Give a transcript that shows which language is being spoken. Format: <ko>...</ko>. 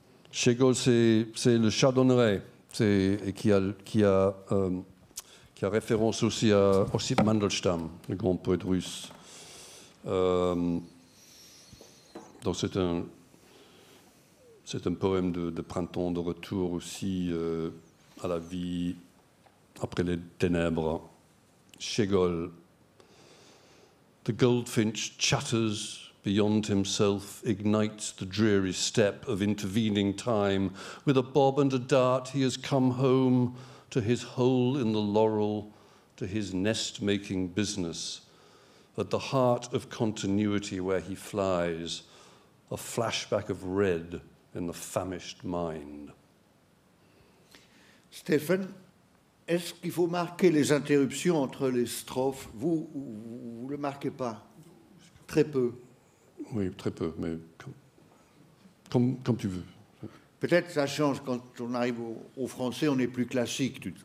<fr>Schegel, c'est le chardonneret, et qui a référence aussi à Ossip Mandelstam, le grand poète russe. Donc c'est un poème de printemps, de retour aussi à la vie après les ténèbres. Schegel.</fr> <en>The goldfinch chatters beyond himself, ignites the dreary step of intervening time. With a bob and a dart he has come home to his hole in the laurel, to his nest-making business. At the heart of continuity where he flies, a flashback of red in the famished mind.</en> <fr>Stéphane, est-ce qu'il faut marquer les interruptions entre les strophes? Vous ne le marquez pas? Très peu. Oui, très peu, mais comme tu veux. Peut-être ça change quand on arrive au français, on est plus classique.</fr>